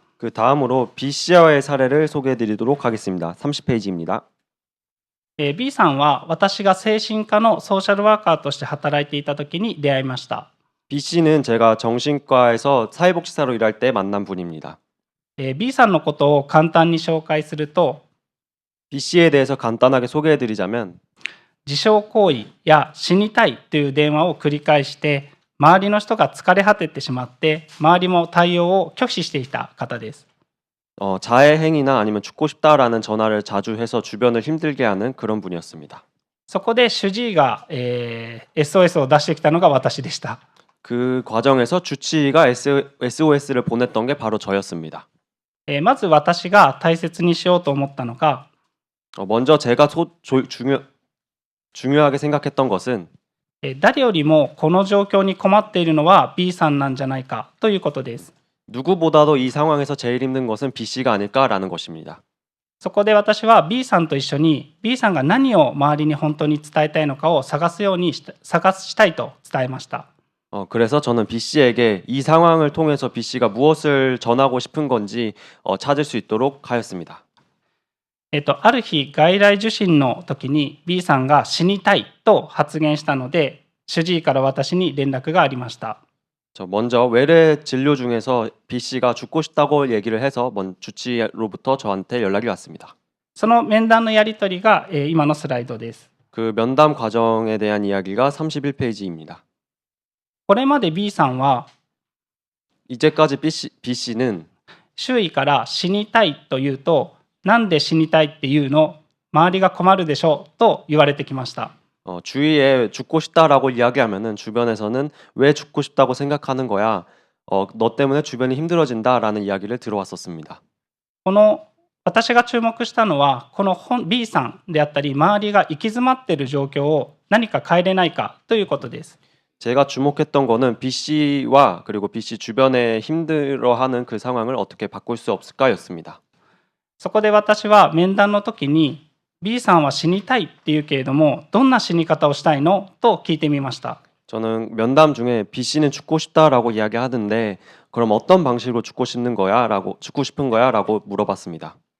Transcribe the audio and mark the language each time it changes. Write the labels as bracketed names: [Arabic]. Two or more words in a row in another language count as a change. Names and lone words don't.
[Korean] 그 다음으로 B 씨와의 사례를 소개해 드리도록 하겠습니다. 30페이지입니다. [Japanese] B さんは私が精神科のソーシャルワーカーとして働いていた時に出会いました。 [Korean] B 씨는 제가 정신과에서 사회복지사로 일할 때 만난 분입니다. [Japanese] B さんのことを簡単に紹介すると、 [Korean] B 씨에 대해서 간단하게 소개해 드리자면 [Japanese] 自傷行為や死にたいという電話を繰り返して周りの人が疲れ果ててしまって周りも対応を拒否していた方です。 [Korean] 자해 행위나 아니면 죽고 싶다라는 전화를 자주 해서 주변을 힘들게 하는 그런 분이었습니다. [Japanese] そこで主治医が、SOS を出してきたのが私でした。 [Korean] 그 과정에서 주치의가 SOS를 보냈던 게 바로 저였습니다. [Japanese] まず私が大切にしようと思ったのが、 [Korean] 먼저 제가 중요하게 생각했던 것은 [Japanese] 誰よりもこの状況に困っているのは B さんなんじゃないかということです。 [Korean] 누구보다도 이 상황에서 제일 힘든 것은 B 씨가 아닐까라는 것입니다. [Japanese] そこで私は B さんと一緒に B さんが何を周りに本当に伝えたいのかを探したいと伝えました。 [Korean] 그래서 저는 B 씨에게 이 상황을 통해서 B 씨가 무엇을 전하고 싶은 건지 찾을 수 있도록 하였습니다. [Japanese] ある日外来受診の時に B さんが死にたいと発言したので、主治医から私に連絡がありました。 [Korean] 먼저 외래 진료 중에서 B 씨가 죽고 싶다고 얘기를 해서 주치의로부터 저한테 연락이 왔습니다. [Japanese] その面談のやり取りが、今のスライドです。 [Korean] 그 면담 과정에 대한 이야기가 31페이지입니다. [Japanese] これまで B さんは [Korean] 이제까지 B 씨는 [Japanese] 周囲から死にたいと言うと、なんで死にたいっていうの、周りが困るでしょと言われてきました。 [Korean] 주위에 죽고 싶다라고 이야기하면은 주변에서는 왜 죽고 싶다고 생각하는 거야? 너 때문에 주변이 힘들어진다라는 이야기를 들어왔었습니다. [Japanese] この私が注目したのは、このB さんであったり周りが行き詰まっている状況を何か変えれないかということです。 [Korean] 제가 주목했던 거는 B 씨와 그리고 B 씨 주변에 힘들어하는 그 상황을 어떻게 바꿀 수 없을까였습니다. [Japanese] そこで私は面談の時に B さんは死にたいって言うけれども、どんな死に方をしたいのと聞いてみました。 [Korean] 저는 면담 중에 B 씨는 죽고 싶다라고 이야기하던데 그럼 어떤 방식으로 죽고 싶은 거야라고 물어봤습니다.